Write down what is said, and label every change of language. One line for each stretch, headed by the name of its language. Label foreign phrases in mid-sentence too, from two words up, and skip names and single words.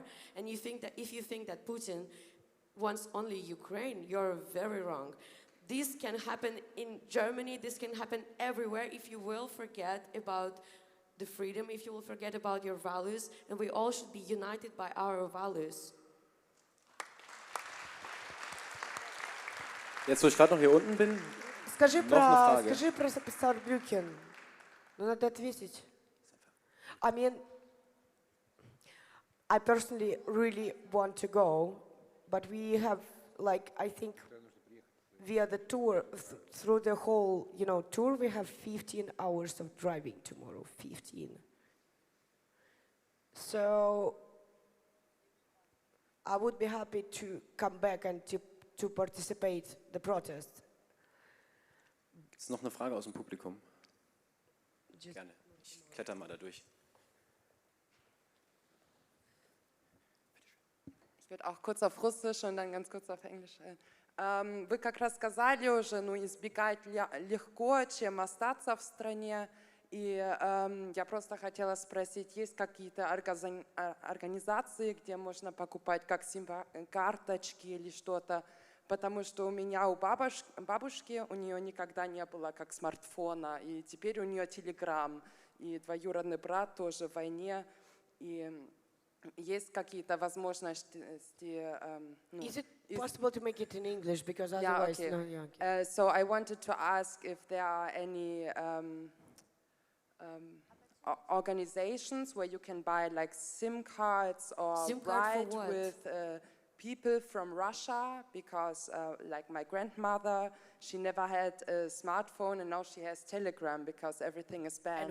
English: And if you think that Putin wants only Ukraine, you're very wrong. This can happen in Germany, this can happen everywhere if you will forget about the freedom, if you will forget about your values, and we all should be united by our values.
German: Jetzt, wo ich gerade noch hier unten bin,
Russian: Скажи про Саарбрюкен. Ну, надо ответить.
English: I mean, I personally really want to go, but we have, I think, via the tour, through the whole, tour, we have 15 hours of driving tomorrow, 15. So, I would be happy to come back and to participate in the protest.
German: ist noch eine Frage aus dem Publikum. Gerne. Ich kletter mal da durch. Ich würde auch kurz auf Russisch und dann ganz kurz auf Englisch.
Russian: Вы как раз сказали уже, ну, избегать легко, чем остаться в стране. И я просто хотела спросить, есть какие-то организации, где можно покупать как сим-карточки или что-то? Потому что у меня, у бабушки, у нее никогда не было как смартфона, и теперь у нее Телеграм, и двоюродный брат тоже в войне, и есть какие-то возможности.
English: Is it possible to make it in English? Because otherwise, okay. no, yeah, okay. So I wanted to ask if there are any organizations where you can buy like SIM cards or SIM card write for what? with people from Russia, because like my grandmother, she never had a smartphone and now she has Telegram because everything is banned.